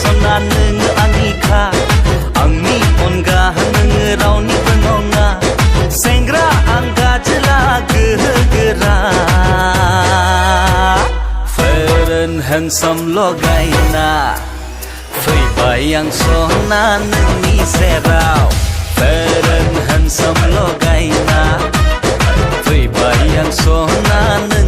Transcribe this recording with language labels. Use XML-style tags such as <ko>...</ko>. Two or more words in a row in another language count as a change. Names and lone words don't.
<brx>नोङो आंनिखा आंनि अनगा नोङो रावनिबो नङा सेंग्रा आं गाजोला गोहो गोरा</brx> <en>Fair and handsome</en> <brx>लगायना फैबाय आं सना नोंनि सेराव</brx> <en>Fair and handsome</en> <brx>लगायना फैबाय आं सना</brx>